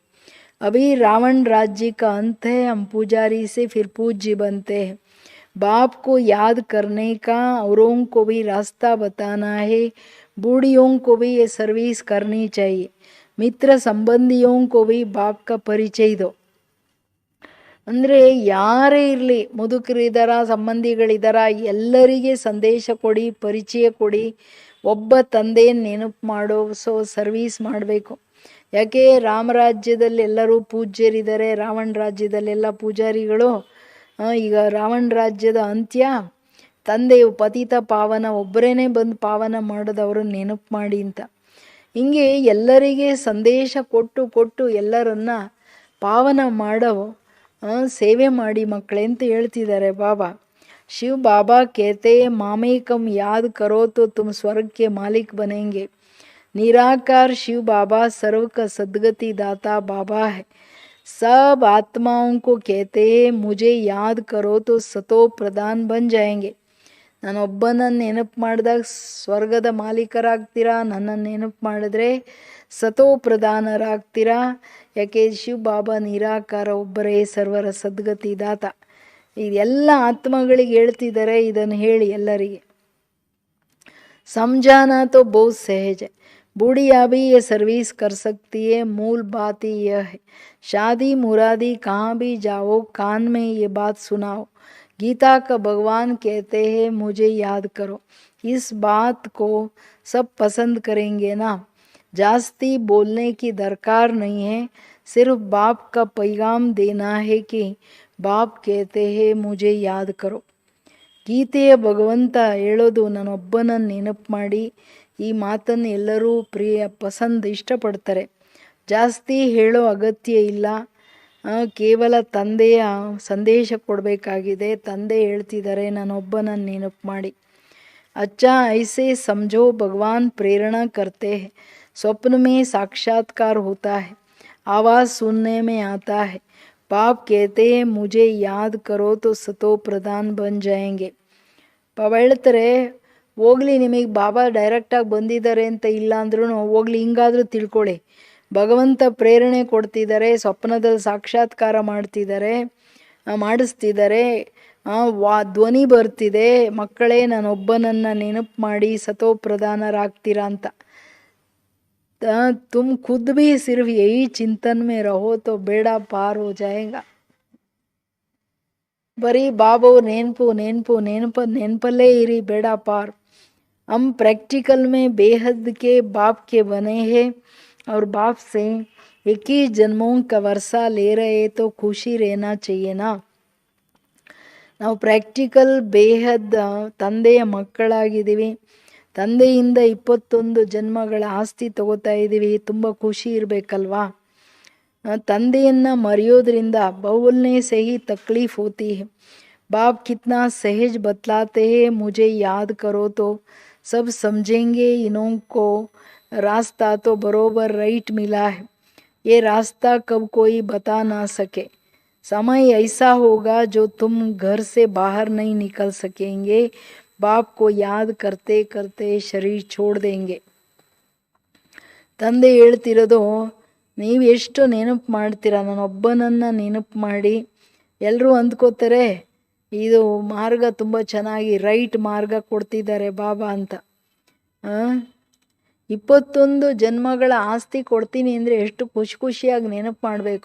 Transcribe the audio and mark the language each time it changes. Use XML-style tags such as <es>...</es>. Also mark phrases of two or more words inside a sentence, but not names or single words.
<hi>अभी रावण राज्य का अंत है, हम पुजारी से फिर पूज्य बनते हैं। बाप को याद करने का, औरों को भी रास्ता बताना है, बूढ़ियों को भी ये सर्विस करनी चाहिए, मित्र संबंधियों को भी बाप का परिचय दो।</hi> <kn>ಅಂದರೆ ಯಾರೇ ಇರಲಿ, ಮುದುಕರಿದ್ದಾರ, ಸಂಬಂಧಿಗಳಿದ್ದಾರ, ಎಲ್ಲರಿಗೆ ಸಂದೇಶ ಕೊಡಿ, ಪರಿಚಯ ಕೊಡಿ, ಒಬ್ಬ ತಂದೆಯನ್ನು ನೆನಪು ಮಾಡೋ ಸರ್ವೀಸ್ ಮಾಡಬೇಕು. ಯಾಕೆ ರಾಮರಾಜ್ಯದಲ್ಲಿ ಎಲ್ಲರೂ ಪೂಜ್ಯರಿದ್ದಾರೆ, ರಾವಣ ರಾಜ್ಯದಲ್ಲೆಲ್ಲ ಪೂಜಾರಿಗಳು. ಈಗ ರಾವಣ ರಾಜ್ಯದ ಅಂತ್ಯ, ತಂದೆಯು ಪತಿತ ಪಾವನ ಒಬ್ಬರೇನೆ ಬಂದು ಪಾವನ ಮಾಡೋದವ್ರನ್ನ ನೆನಪು ಮಾಡಿ ಅಂತ. ಹಿಂಗೆ ಎಲ್ಲರಿಗೆ ಸಂದೇಶ ಕೊಟ್ಟು ಕೊಟ್ಟು ಎಲ್ಲರನ್ನ ಪಾವನ ಮಾಡೋ ಸೇವೆ ಮಾಡಿ ಮಕ್ಕಳೇ ಅಂತ ಹೇಳ್ತಿದ್ದಾರೆ ಬಾಬಾ.</kn> <hi>ಶಿವ ಬಾಬಾ कहते मामेकम याद करो तो तुम स्वर्ग के मालिक बनेंगे। निराकार शिव बाबा सर्व का सद्गति दाता बाबा है। सब आत्माओं को कहते हैं मुझे याद करो तो सतो प्रधान बन जाएंगे।</hi> <kn>ನಾನೊಬ್ಬನನ್ನು ನೆನಪು ಮಾಡಿದಾಗ ಸ್ವರ್ಗದ ಮಾಲೀಕರಾಗ್ತೀರಾ, ನನ್ನನ್ನು ನೆನಪು ಮಾಡಿದ್ರೆ ಸತೋ ಪ್ರಧಾನರಾಗ್ತೀರಾ. ಯಾಕೆ ಶಿವ ಬಾಬಾ ನಿರಾಕಾರ ಒಬ್ಬರೇ ಸರ್ವರ ಸದ್ಗತಿ ದಾತ. ಇದೆಲ್ಲ ಆತ್ಮಗಳಿಗೆ ಹೇಳ್ತಿದ್ದಾರೆ, ಇದನ್ನು ಹೇಳಿ ಎಲ್ಲರಿಗೆ.</kn> <hi>समझाना तो बहुत सहज है, बूढ़िया भी ये सर्विस कर सकती है। मूल बात ही यह है, शादी मुरादी कहाँ भी जाओ कान में ये बात सुनाओ। गीता का भगवान कहते हैं मुझे याद करो। इस बात को सब पसंद करेंगे ना। जास्ती बोलने की दरकार नहीं है, सिर्फ बाप का पैगाम देना है कि बाप कहते हैं मुझे याद करो.</hi> <kn>ಗೀತೆಯ ಭಗವಂತ ಹೇಳೋದು ನಾನೊಬ್ಬನನ್ನು ನೆನಪು ಮಾಡಿ. ಈ ಮಾತನ್ನು ಎಲ್ಲರೂ ಇಷ್ಟಪಡ್ತಾರೆ. ಜಾಸ್ತಿ ಹೇಳೋ ಅಗತ್ಯ ಇಲ್ಲ, ಕೇವಲ ತಂದೆಯ ಸಂದೇಶ ಕೊಡಬೇಕಾಗಿದೆ. ತಂದೆ ಹೇಳ್ತಿದ್ದಾರೆ ನಾನೊಬ್ಬನನ್ನು ನೆನಪು ಮಾಡಿ.</kn> <hi>अच्छा ऐसे समझो भगवान प्रेरणा करते हैं, स्वप्न में साक्षात्कार होता है, आवाज़ सुनने में आता है। बाप कहते हैं मुझे याद करो तो सतो प्रधान बन जाएंगे.</hi> <kn>ಪಾಪ ಹೇಳ್ತಾರೆ ಹೋಗ್ಲಿ, ನಿಮಗೆ ಬಾಬಾ ಡೈರೆಕ್ಟಾಗಿ ಬಂದಿದ್ದಾರೆ ಅಂತ ಇಲ್ಲ ಅಂದ್ರೂ ಹೋಗ್ಲಿ, ಹಿಂಗಾದರೂ ತಿಳ್ಕೊಳ್ಳಿ, ಭಗವಂತ ಪ್ರೇರಣೆ ಕೊಡ್ತಿದ್ದಾರೆ, ಸ್ವಪ್ನದಲ್ಲಿ ಸಾಕ್ಷಾತ್ಕಾರ ಮಾಡಿಸ್ತಿದ್ದಾರೆ, ಧ್ವನಿ ಬರ್ತಿದೆ, ಮಕ್ಕಳೇ ನಾನೊಬ್ಬನನ್ನು ನೆನಪು ಮಾಡಿ ಸತೋ ಪ್ರಧಾನರಾಗ್ತೀರಾ ಅಂತ.</kn> <hi>तुम खुद भी सिर्फ यही चिंतन में रहो तो बेड़ा पार हो जाएगा.</hi> <kn>ಬರೀ ಬಾಬು ನೆನಪಲ್ಲೇ ಇರಿ,</kn> <hi>बेड़ा पार. हम प्रैक्टिकल में बेहद के बाप के बने हैं और बाप से 21 जन्मों का वर्षा ले रहे तो खुशी रहना चाहिए ना.</hi> <kn>ನಾವು ಪ್ರಾಕ್ಟಿಕಲ್ ಬೇಹದ್ ತಂದೆಯ ಮಕ್ಕಳಾಗಿದ್ದೀವಿ, ತಂದೆಯಿಂದ 21 ಜನ್ಮಗಳ ಆಸ್ತಿ ತಗೋತಾ ಇದ್ದೀವಿ, ತುಂಬ ಖುಷಿ ಇರಬೇಕಲ್ವಾ. ತಂದೆಯನ್ನು ಮರೆಯೋದ್ರಿಂದ</kn> <hi>बोलने से ही तकलीफ होती है. बाप कितना सहज बतलाते हैं मुझे याद करो तो सब समझेंगे, इन्हों को रास्ता तो बरोबर राइट मिला है, ये रास्ता कब कोई बता ना सके. समय ऐसा होगा जो तुम घर से बाहर नहीं निकल सकेंगे, बाप को याद करते करते शरीर छोड़ देंगे.</hi> <kn>ತಂದೆ ಹೇಳ್ತಿರೋದು, ನೀವು ಎಷ್ಟು ನೆನಪು ಮಾಡ್ತೀರಾ, ನಾನೊಬ್ಬನನ್ನು ನೆನಪು ಮಾಡಿ. ಎಲ್ಲರೂ ಅಂದ್ಕೋತಾರೆ ಇದು ಮಾರ್ಗ ತುಂಬ ಚೆನ್ನಾಗಿ ರೈಟ್ ಮಾರ್ಗ ಕೊಡ್ತಿದ್ದಾರೆ ಬಾಬಾ ಅಂತ. 21 ಜನ್ಮಗಳ ಆಸ್ತಿ ಕೊಡ್ತೀನಿ ಅಂದರೆ ಎಷ್ಟು ಖುಷಿಯಾಗಿ ನೆನಪು ಮಾಡಬೇಕು.</kn>